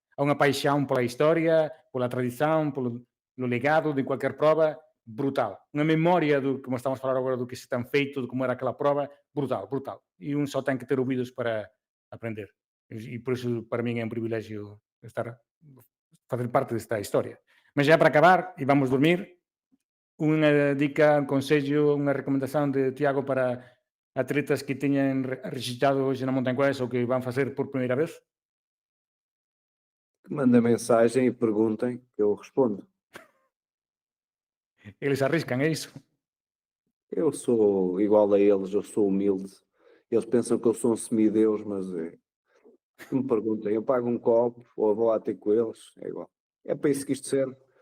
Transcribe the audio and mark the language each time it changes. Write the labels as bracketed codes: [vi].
[pt] Há uma paixão pela história, pela tradição, pelo legado de qualquer prova, brutal. Uma memória do, como estamos a falar agora, do que se tem feito, de como era aquela prova, brutal, brutal. E um só tem que ter ouvidos para aprender. E por isso, para mim, é um privilégio fazer parte desta história. Mas já para acabar, e vamos dormir, [gl] unha dica, un consello, unha recomendación de Tiago para atletas que teñen registrado hoxe na Montanquest ou que van facer por primeira vez? [pt] Manda mensagem e perguntem, que eu respondo. [gl] Eles arriscan, é iso? [pt] Eu sou igual a eles, eu sou humilde. Eles pensam que eu sou um semideus, mas que me perguntem, eu pago um copo ou vou lá ter com eles, é igual. É para isso que isto serve.